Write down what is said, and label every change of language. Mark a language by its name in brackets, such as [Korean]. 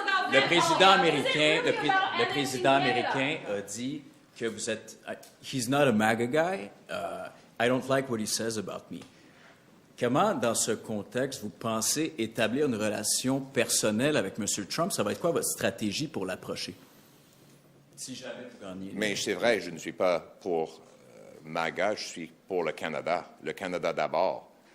[French] Le président américain a dit que vous êtes. [English] He's not a MAGA guy. I don't like what he says about me. [French] Comment, dans ce contexte, vous pensez établir une relation personnelle avec M. Trump? Ça va être quoi votre stratégie pour l'approcher? Si jamais vous gagnez. Mais c'est vrai, je ne suis pas pour MAGA, je suis pour le Canada d'abord.